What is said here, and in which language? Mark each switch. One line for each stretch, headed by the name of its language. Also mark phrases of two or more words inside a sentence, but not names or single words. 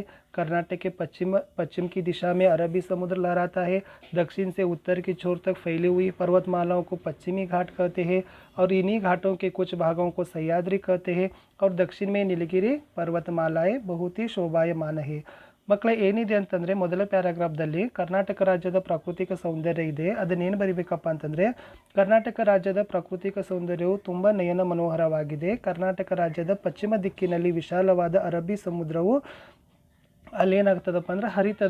Hindi: कर्नाटक के पश्चिम की दिशा में अरबी समुद्र लहराता है। दक्षिण से उत्तर की छोर तक फैली हुई पर्वतमालाओं को पश्चिमी घाट कहते हैं, और इन्हीं घाटों के कुछ भागों को सह्याद्री कहते हैं। और दक्षिण में नीलगिरी पर्वतमालाएं बहुत ही ಶೋಭಾಯಮಾನ है।
Kannada: ಮಕ್ಕಳೇ ಏನಿದೆ ಅಂತಂದರೆ ಮೊದಲ ಪ್ಯಾರಾಗ್ರಾಫ್ದಲ್ಲಿ ಕರ್ನಾಟಕ ರಾಜ್ಯದ ಪ್ರಾಕೃತಿಕ ಸೌಂದರ್ಯ ಇದೆ, ಅದನ್ನೇನು ಬರಿಬೇಕಪ್ಪ ಅಂತಂದರೆ ಕರ್ನಾಟಕ ರಾಜ್ಯದ ಪ್ರಾಕೃತಿಕ ಸೌಂದರ್ಯವು ತುಂಬ ನಯನ ಮನೋಹರವಾಗಿದೆ. ಕರ್ನಾಟಕ ರಾಜ್ಯದ ಪಶ್ಚಿಮ ದಿಕ್ಕಿನಲ್ಲಿ ವಿಶಾಲವಾದ ಅರಬ್ಬಿ ಸಮುದ್ರವು ಅಲ್ಲೇನಾಗ್ತದಪ್ಪ ಅಂದ್ರೆ ಹರಿತದ.